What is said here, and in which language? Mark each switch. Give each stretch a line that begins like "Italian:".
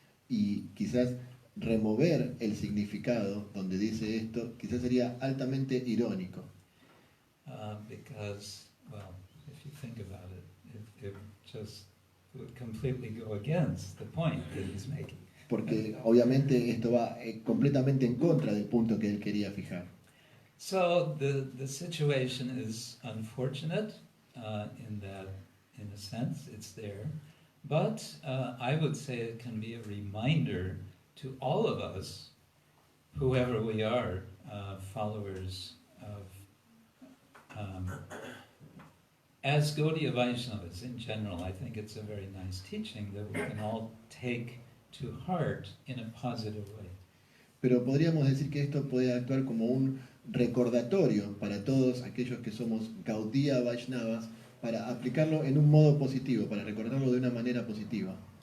Spanish: Y quizás remover el significado donde dice esto, quizás sería altamente irónico.
English: Because, well, if you think about it, it just would completely go against the point that he's making.
Spanish: Porque obviamente esto va completamente en contra del punto que él quería fijar.
English: So the situation is unfortunate in that, in a sense, it's there. But I would say it can be a reminder to all of us, whoever we are, followers of, as Gaudiya Vaishnavas in general, I think it's a very nice teaching that we can all take to heart in a positive way.
Spanish: Pero podríamos decir que esto puede actuar como un recordatorio para todos aquellos que somos Gaudiya Vaishnavas, para aplicarlo en un modo positivo, para recordarlo de una manera positiva.